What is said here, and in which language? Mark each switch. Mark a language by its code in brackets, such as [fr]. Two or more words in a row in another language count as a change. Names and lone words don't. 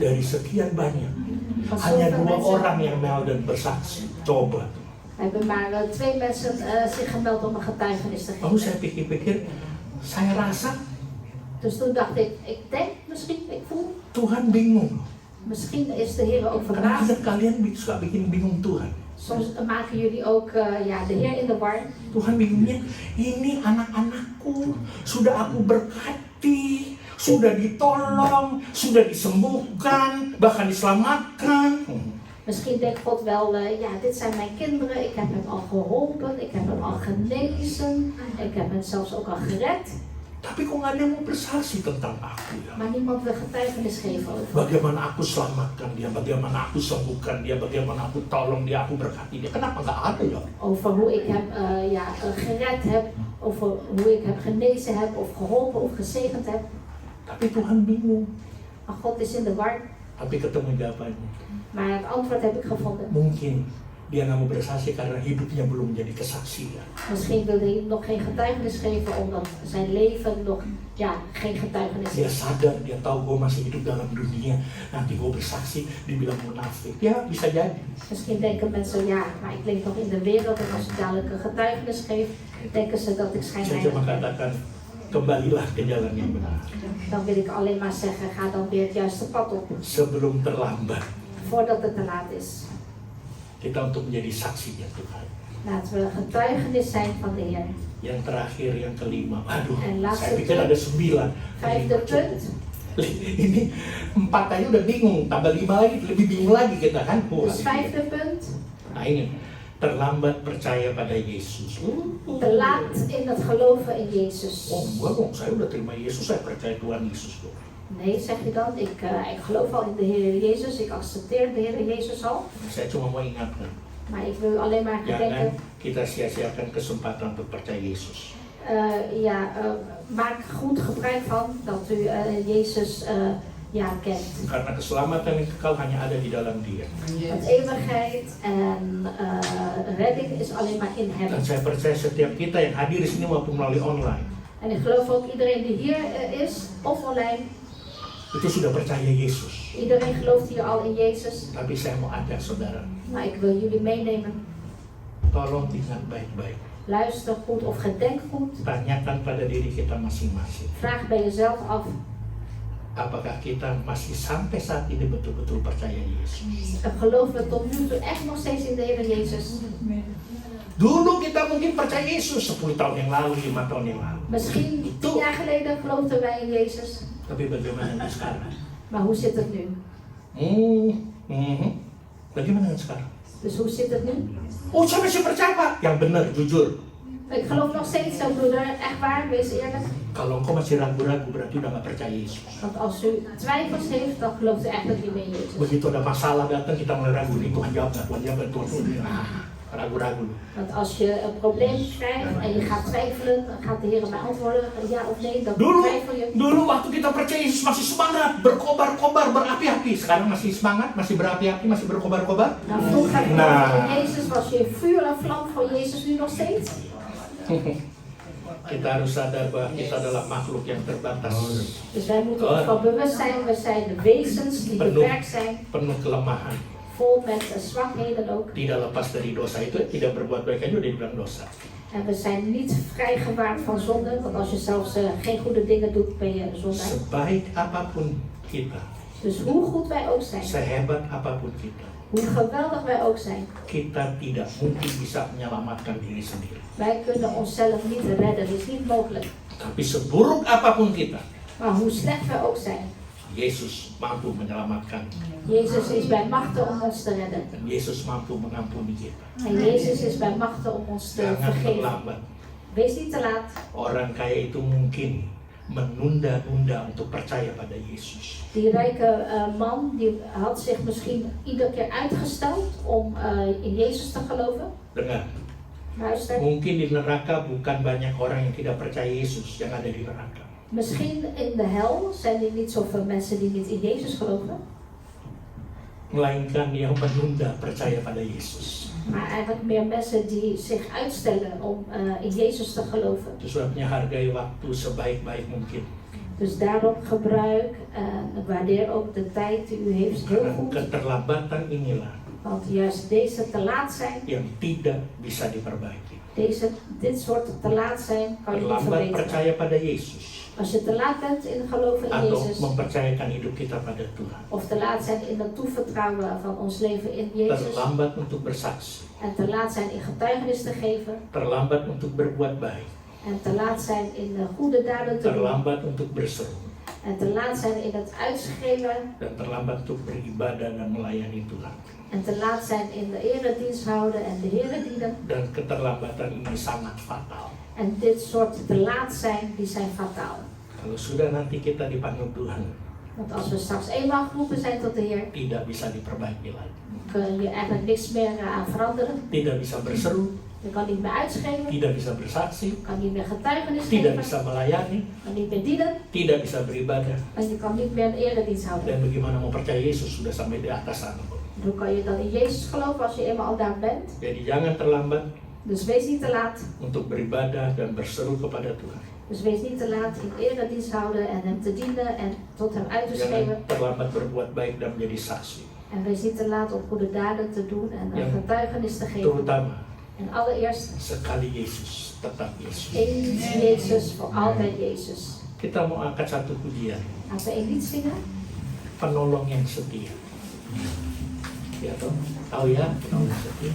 [id] Dari sekian banyak, [nl] Van [id] hanya [nl] zoveel 2 mensen [id] orang yang melden bersaksi. Coba. [nl] hebben maar 2 mensen zich gemeld om een getuigenis te [id] Lalu [nl] geven. [id] saya pikir-pikir, saya rasa [nl] Dus toen dacht ik denk misschien, ik voel, [id] Tuhan bingung. [nl] misschien is de Heer ook [id] Karena [nl] verbaasd. [id] ada kalian suka bikin bingung Tuhan. [nl] Soms maken jullie ook de Heer in de war. [id] Tuhan bingungnya, ini anak-anakku sudah aku berkati, sudah ditolong, sudah disembuhkan, bahkan diselamatkan. [nl] Misschien denkt God wel, dit zijn mijn kinderen, ik heb hen al geholpen, ik heb hen al genezen, ik heb hen zelfs ook al gered. [id] Tapi kok nggak ada yang mau bersaksi tentang aku ya? [nl] Maar niemand wil getuigenis geven over. [id] Bagaimana aku selamatkan dia, bagaimana aku sembuhkan dia, bagaimana aku tolong dia, aku berkati dia. Kenapa nggak ada ya? [nl] Over hoe ik hem gered heb, over hoe ik hem genezen heb, of geholpen of gezegend heb. [id] Tapi Tuhan bingung. [nl] Maar God is in de war. [id] Tapi ketemu jawabannya. [nl] Maar het antwoord heb ik gevonden. [id] Mungkin dia nggak mau bersaksi karena hidupnya belum menjadi kesaksian. [nl] Misschien wil hij nog geen getuigenis geven omdat zijn leven nog geen getuigenis [id] Dia [nl] is. [id] sadar, dia tahu gue masih hidup dalam dunia. Nanti gue bersaksi, dibilang munafik. Ya bisa jadi. [nl] Misschien denken mensen, maar ik leef nog in de wereld en als ik dadelijk een getuigenis geef, denken ze dat ik [id] Saya cuma [nl] schijnheilig ben. [id] katakan, kembalilah ke jalan yang benar. [nl] Dan wil ik alleen maar zeggen, ga dan weer het juiste pad op, [id] Sebelum terlambat, [nl] voordat het te laat is. [id] kita untuk menjadi saksinya Tuhan. [nl] Laten we getuigenis zijn van de Heer. [id] Yang terakhir, yang kelima. Aduh, [nl] En laatste [id] saya pikir [nl] punt. [id] ada 9. [nl] Vijfde punt. [id] Ini 4 aja udah bingung, tambah 5 lagi, lebih bingung lagi kita kan. [nl] Dus vijfde punt, [id] Nah ini, terlambat percaya pada Yesus. [nl] te laat in het geloven in Jezus. [id] Oh enggak dong, saya udah terima Yesus, saya percaya Tuhan Yesus dong. [nl] Nee, zeg je dan, ik geloof al in de Heer Jezus, ik accepteer de Heer Jezus al. [id] Saya cuma mau ingatkan, [nl] Maar ik wil alleen maar [id] jangan [nl] gedenken, [id] kita sia-siakan kesempatan untuk percaya Yesus. [nl] maak goed gebruik van dat u Jezus kent. [id] Karena keselamatan yang kekal hanya ada di dalam Dia. [nl] Want eeuwigheid en redding is alleen maar in Hem. [id] Dan saya percaya setiap kita yang hadir di sini maupun melalui online, [nl] En ik geloof ook iedereen die hier is, of online, [id] itu sudah percaya Yesus. [nl] iedereen gelooft hier al in Jezus. [id] Tapi saya mau ajak saudara, [nl] Maar ik wil jullie meenemen. [id] tolong ingat baik-baik. [nl] Luister goed of gedenk goed. [id] Tanyakan pada diri kita masing-masing. [nl] Vraag bij jezelf af, [id] Apakah kita masih sampai saat ini betul-betul percaya Yesus? [nl] geloven we tot nu toe echt nog steeds in de Heer Jezus? [id] Dulu kita mungkin percaya Yesus 10 tahun yang lalu, 5 tahun yang lalu. [nl] Misschien 10 jaar geleden geloofden wij in Jezus. [id] Tapi bagaimana dengan sekarang? [nl] Maar hoe zit het nu? [id] Bagaimana dengan sekarang? [nl] Dus hoe zit het nu? [id] Oh, saya masih percaya Pak. Yang benar, jujur. [nl] Ik geloof nog steeds zo, broeder. Echt waar, wees eerlijk. [id] Kalau engkau masih ragu-ragu, berarti udah gak percaya Yesus. [nl] Want als u twijfels heeft, dan gelooft u eigenlijk niet meer in Jezus. [id] Begitu ada masalah datang, kita mulai ragu nih, Tuhan jawab gak, Tuhan jawab gak, Tuhan. ragu-ragu. [nl] Want als je een probleem krijgt en je gaat twijfelen, gaat de Heer mij antwoorden, ja of nee, dan twijfel je. [id] Dulu waktu kita percaya Yesus masih semangat, berkobar-kobar, berapi-api. Sekarang masih semangat, masih berapi-api, masih berkobar-kobar. [nl] Nou, vroeger Nou. van Jezus was je vuur en vlam voor Jezus, nu nog steeds. [id] Kita harus sadar bahwa kita adalah makhluk yang terbatas, [nl] Dus wij moeten ons van bewust zijn, we zijn de wezens die beperkt zijn, [id] penuh kelemahan. [nl] vol met zwakheden ook. [id] Tidak lepas dari dosa itu, tidak berbuat baik aja udah dibilang dosa. [nl] En we zijn niet vrijgewaard van zonde, want als je zelfs geen goede dingen doet, ben je een zondaar. [id] Sebaik apapun kita, [nl] Dus hoe goed wij ook zijn, [id] sehebat apapun kita, [nl] hoe geweldig wij ook zijn, [id] kita tidak mungkin bisa menyelamatkan diri sendiri. [nl] wij kunnen onszelf niet redden, dat is niet mogelijk. [id] Tapi seburuk apapun kita, [nl] Maar hoe slecht wij ook zijn, [id] Yesus mampu menyelamatkan. [nl] Jezus is bij machten om ons te redden. [id] Dan Yesus mampu mengampuni kita. [nl] En Jezus is bij machten om ons te [id] Jangan [nl] vergeven. [id] terlambat. [nl] Wees niet te laat. [id] Orang kaya itu mungkin menunda-nunda untuk percaya pada Yesus. [nl] Die rijke man die had zich misschien iedere keer uitgesteld om in Jezus te geloven. [id] Dengar, [nl] Luister. [id] mungkin di neraka bukan banyak orang yang tidak percaya Yesus yang ada di neraka. [nl] Misschien in de hel zijn er niet zoveel mensen die niet in Jezus geloven. [id] Melainkan yang menunda percaya pada Yesus. [nl] Maar eigenlijk meer mensen die zich uitstellen om in Jezus te geloven. [id] Itu sebabnya hargai waktu sebaik-baik mungkin. [nl] Dus daarom gebruik en waardeer ook de tijd die u heeft heel [id] Karena [nl] goed. [id] keterlambatan inilah [nl] Want juist deze te laat zijn, [id] yang tidak bisa diperbaiki. [nl] dit soort te laat zijn, kan je niet [id] Terlambat [nl] verbeteren. [id] percaya pada Yesus [nl] Als je te laat bent in geloven in [id] atau [nl] Jezus, [id] mempercayakan hidup kita pada Tuhan. [nl] of te laat zijn in het toevertrouwen van ons leven in Jezus, [id] Terlambat untuk bersaksi, [nl] en te laat zijn in getuigenis te geven, [id] terlambat untuk berbuat baik, [nl] en te laat zijn in de goede daden te doen, [id] terlambat untuk berseru, [nl] en te laat zijn in het uitschreeuwen, [id] dan terlambat untuk beribadah dan melayani Tuhan. [nl] en te laat zijn in de eredienst houden en de Heer dienen. [id] Dan keterlambatan ini sangat fatal. [nl] En dit soort te laat zijn, die zijn fataal. [id] Kalau sudah nanti kita dipanggil Tuhan, [nl] Want als we straks eenmaal geroepen zijn tot de Heer, [id] tidak bisa diperbaiki lagi. [nl] kun je eigenlijk niks meer aan veranderen. [id] Tidak bisa berseru, [nl] Je kan niet meer uitschreeuwen, [id] tidak bisa bersaksi, [nl] je kan niet meer getuigenis [id] tidak [nl] geven, [id] bisa melayani, [nl] je kan niet meer dienen, [id] tidak bisa beribadah. [nl] en je kan niet meer een eredienst houden. [id] Dan bagaimana mau percaya Yesus sudah sampai di atas sana. [nl] Hoe kan je dan in Jezus geloven als je eenmaal al daar bent? [id] Jadi jangan terlambat [nl] Dus wees niet te laat. [id] untuk beribadah dan berseru kepada Tuhan. [nl] Dus wees niet te laat in eredienst houden en hem te dienen en tot hem uit te schreeuwen. [id] Jangan terlambat berbuat baik dan menjadi saksi. [nl] En wees niet te laat om goede daden te doen en een getuigenis te geven. [id] Terutama [nl] En allereerst, [id] sekali Yesus, tetap Yesus. [nl] één Jezus, voor altijd Jezus. [id] Kita mau angkat satu pujian, [nl] Laten we een lied zingen. [id] penolong yang setia. Ya toh, tahu ya penolong yang setia.